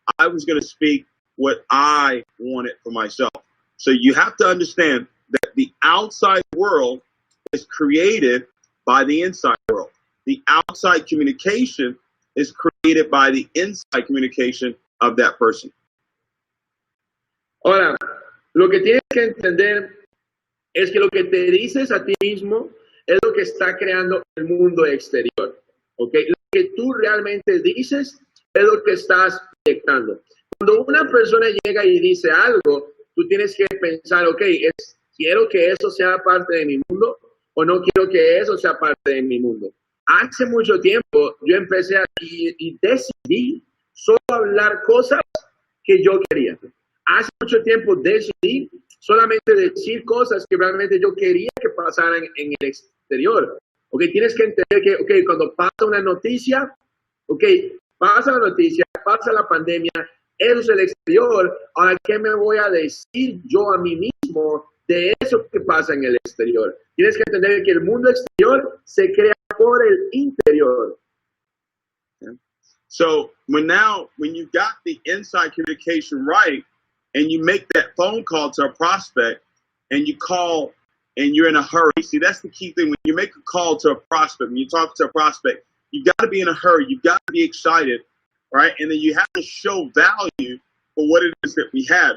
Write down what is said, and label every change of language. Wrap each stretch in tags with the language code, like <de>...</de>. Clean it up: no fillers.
<en>I was going to speak what I wanted for myself. So you have to understand that the outside world is created by the inside world. The outside communication is created by the inside communication of that person.</en> <es>Ahora, lo que tienes que entender es que lo que te dices a ti mismo es lo que está creando el mundo exterior. ¿Ok? Lo que tú realmente dices es lo que estás proyectando. Cuando una persona llega y dice algo, tú tienes que pensar, ok, ¿quiero que eso sea parte de mi mundo o no quiero que eso sea parte de mi mundo? Hace mucho tiempo yo empecé aquí y decidí solo hablar cosas que yo quería. Hace mucho tiempo decidí solamente decir cosas que realmente yo quería que pasaran en el exterior. Ok, tienes que entender que, ok, cuando pasa una noticia, ok, pasa la noticia, pasa la pandemia, eso es el exterior. Ahora, ¿qué me voy a decir yo a mí mismo de eso que pasa en el exterior? Tienes que entender que el mundo exterior se crea por el interior.</es> <en>So when you've got the inside communication right, and you make that phone call to a prospect, and you call, and you're in a hurry. See, that's the key thing. When you make a call to a prospect, when you talk to a prospect, you've got to be in a hurry. You've got to be excited, right? And then you have to show value for what it is that we have.</en>